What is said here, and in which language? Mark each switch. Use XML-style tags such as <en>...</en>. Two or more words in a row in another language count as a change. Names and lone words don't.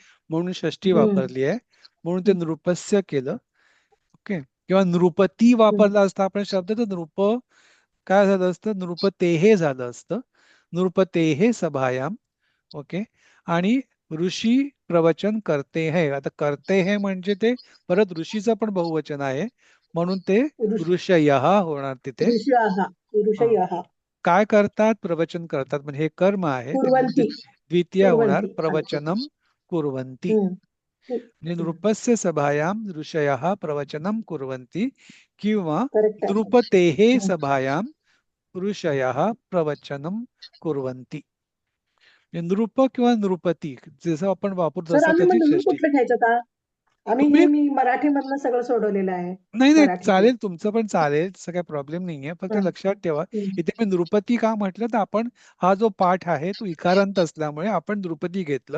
<mr>म्हणून षष्ठी हम्म. वापरली आहे. म्हणून ते नृपस्य केलं. ओके. किंवा नृपती वापरला असता आपण शब्द, तर नृप काय झालं असतं, नृपतेहे झालं असतं.</mr> <sa>नृपतेहे सभायाम.</sa> <hi>ओके. आणि ऋषी प्रवचन करते है.</hi> <mr>आता</mr> <hi>करते है</hi> <mr>म्हणजे ते परत ऋषीचं पण बहुवचन आहे, म्हणून ते ऋषयः होणार तिथे.</mr> <sa>ऋषयः.</sa> <mr>काय करतात, प्रवचन करतात, म्हणजे हे कर्म आहे ते</mr> <sa>कुर्वन्ति.</sa> <mr>द्वितीय होणार</mr> <sa>कुर्वन्ति. प्रवचनम कुर्वन्ति. हम्म.</sa> <mr>म्हणजे</mr> <sa>नृपस्य सभायाम ऋषयः प्रवचनम कुर्वन्ति</sa> <mr>किंवा Correct आहे.</mr> <sa>नृपतेहे सभायाम ऋषयः प्रवचनम कुर्वन्ति.</sa> <mr>नृप किंवा नृपती जसं आपण वापरतो सर तसं आम्ही त्याची म्हणून षष्ठी. कुठलं घ्यायचं आता? तुम्ही मी मराठीमधनं सगळं सोडवलेलं आहे. नाही नाही मराठीतलं. चालेल, तुमचं पण चालेल, तसं काही प्रॉब्लेम नाहीये. फक्त हा. लक्षात ठेवा, हम्म. इथे मी नृपती का म्हटलं, तर आपण हा जो पाठ आहे तो इकारांत असल्यामुळे आपण नृपती घेतलं.</mr>